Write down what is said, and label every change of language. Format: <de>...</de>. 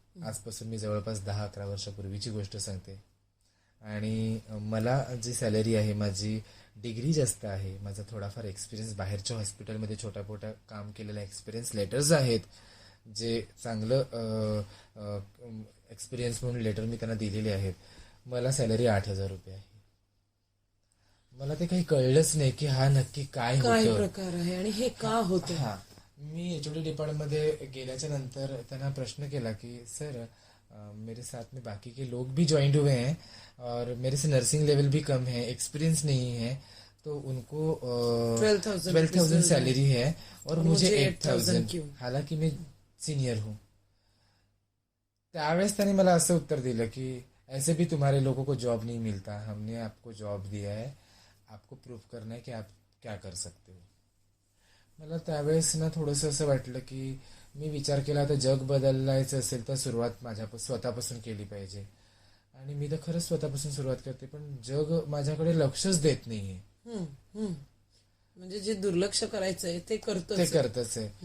<mr>आजपासून मी जवळपास 10-11 वर्षापूर्वीची गोष्ट सांगते. आणि मला जी सॅलरी आहे, माझी डिग्री जास्त आहे, माझा थोडाफार एक्सपिरियन्स, बाहेरच्या हॉस्पिटलमध्ये छोटा मोठा काम केलेला एक्सपिरियन्स लेटर्स आहेत, जे चांगलं एक्सपिरियन्स म्हणून लेटर मी त्यांना दिलेले आहेत. मला सॅलरी 8,000 रुपये आहे. मला ते काही कळलंच नाही की हा नक्की काय प्रकार आहे आणि हे का होतं. हा, मी HOD डिपार्टमेंटमध्ये गेल्याच्या नंतर त्यांना प्रश्न केला की सर,</mr> <hi>मेरे साथ में बाकी के लोग भी ज्वाइंट हुए हैं और मेरे से नर्सिंग लेवल भी कम है, एक्सपीरियंस नहीं है, तो उनको 12,000 सैलरी है और मुझे 8,000, हालांकि मैं सीनियर हूँ.</hi> <mr>त्यावेळेस त्यांनी मला असं उत्तर दिलं की</mr> <hi>ऐसे भी तुम्हारे लोगों को जॉब नहीं मिलता, हमने आपको जॉब दिया है, आपको प्रूफ करना है कि आप क्या कर सकते हो.</hi> <mr>मला त्यावेळेस ना थोडंसं असं वाटलं की मी विचार केला, आता जग बदलायचं असेल तर सुरुवात माझ्या स्वतःपासून केली पाहिजे. आणि मी तर खरंच स्वतःपासून सुरुवात करते, पण जग माझ्याकडे लक्षच देत नाहीये. म्हणजे जे दुर्लक्ष करायचंय ते करतच आहे.</mr>